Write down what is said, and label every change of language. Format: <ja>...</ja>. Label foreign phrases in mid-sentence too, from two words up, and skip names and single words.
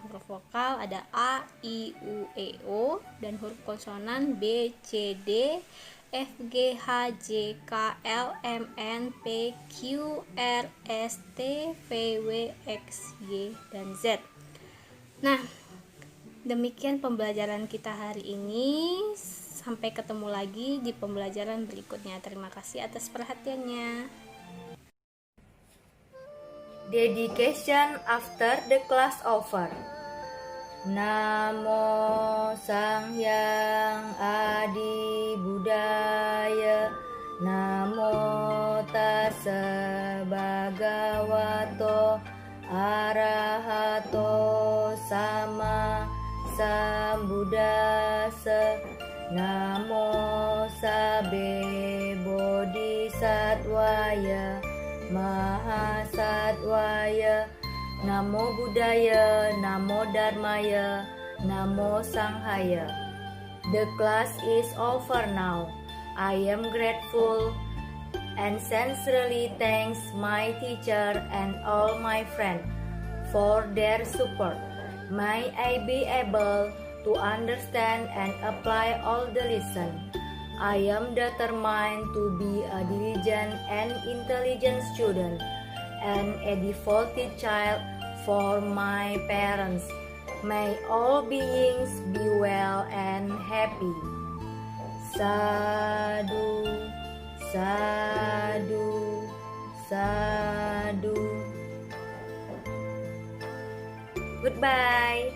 <id>Huruf vokal ada A, I, U, E, O, dan huruf konsonan B, C, D, F, G, H, J, K, L, M, N, P, Q, R, S, T, V, W, X, Y, dan Z. Nah, demikian pembelajaran kita hari ini. Sampai ketemu lagi di pembelajaran berikutnya. Terima kasih atas perhatiannya.</id> <en>Dedication after the class over.</en> <kaw>Namo Sang Hyang Adi Budaya.</kaw> <pi>Namo Tassa Bhagavato Arahato Sama Sambuddhassa.</pi> <sa>Namo Sabbe Bodhisattvaya Mahasattvaya. Namo Buddhaya, Namo Dharmaya, Namo Sanghaya.</sa> <en>The class is over now. I am grateful and sincerely thanks my teacher and all my friends for their support. May I be able to understand and apply all the lesson. I am determined to be a diligent and intelligent student and a devoted child for my parents. May all beings be well and happy.</en> <pi>Sadhu, sadhu, sadhu.</pi> <en>Goodbye.</en>